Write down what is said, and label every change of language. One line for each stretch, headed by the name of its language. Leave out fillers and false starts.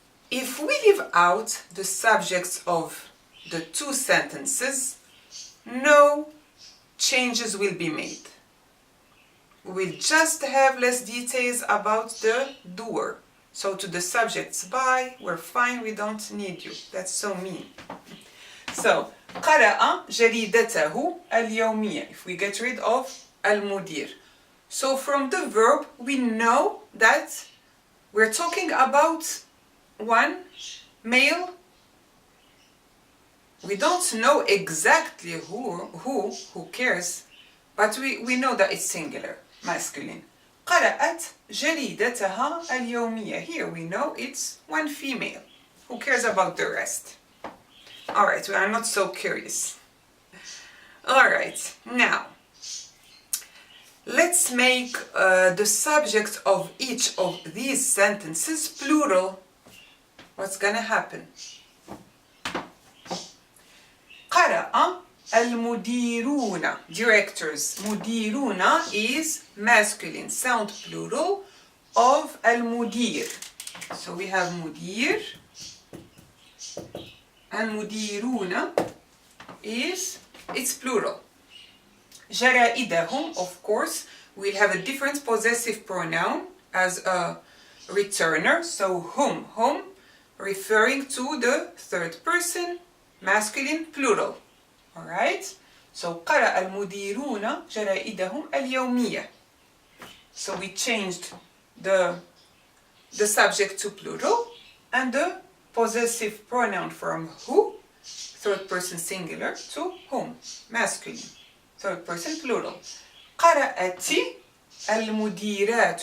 English: If we leave out the subjects of the two sentences, no changes will be made. We'll just have less details about the doer. So to the subjects, bye, we're fine, we don't need you. That's so mean.
Arabic: So, قرأ جريدته اليومية.
English: If we get rid of المدير. So from the verb, we know that we're talking about one male. We don't know exactly who cares, but we know that it's singular, masculine.
Arabic: قرأت جريدتها اليومية.
English: Here we know it's one female. Who cares about the rest? Alright, we are not so curious. Alright, now let's make the subject of each of these sentences plural. What's gonna happen?
Arabic: قرأ المديرون, directors.
English: مديرون is masculine, sound plural of المدير. So we have مدير, and مديرون it's plural. جرائدهم, of course, we'll have a different possessive pronoun as a returner. So whom, referring to the third person, masculine, plural. Alright?
Arabic: So قرأ المديرون جرائدهم اليومية.
English: So we changed the subject to plural and the possessive pronoun from who, third person singular, to whom, masculine, third person plural.
Arabic: قرأت المديرات.